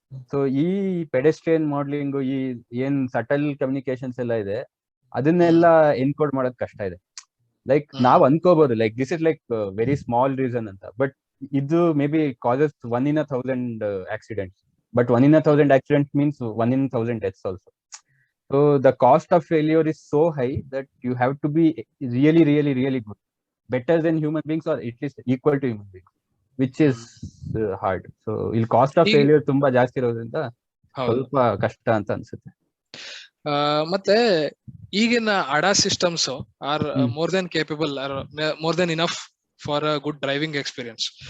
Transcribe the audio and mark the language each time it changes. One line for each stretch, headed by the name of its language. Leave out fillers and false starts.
Kannada: So ಈ pedestrian modelling, ಈ ಏನ್ ಸಟಲ್ ಕಮ್ಯುನಿಕೇಶನ್ಸ್ ಎಲ್ಲ ಇದೆ, ಅದನ್ನೆಲ್ಲ ಎನ್ಕೋಡ್ ಮಾಡೋದ್ ಕಷ್ಟ ಇದೆ.
English: like
Kannada: ನಾವ್ ಅನ್ಕೋಬಹುದು
English: Like this is like very small reason ಅಂತ, but ಇದು may be causes 1 in 1,000 accidents, but 1 in 1,000 accidents means 1 in 1,000 deaths also. So the cost of failure is so high that you have to be really, really, really good, better than human beings, or at least equal to human beings, which is hard.
Kannada: So ಇಲ್ಲಿ
English: cost of failure
Kannada: ತುಂಬಾ ಜಾಸ್ತಿ ಇರೋದ್ರಿಂದ ಸ್ವಲ್ಪ ಕಷ್ಟ ಅಂತ ಅನ್ಸುತ್ತೆ. ಮತ್ತೆ ಈಗಿನ
English: ADAS systems are more than capable, are more than enough for a good driving experience.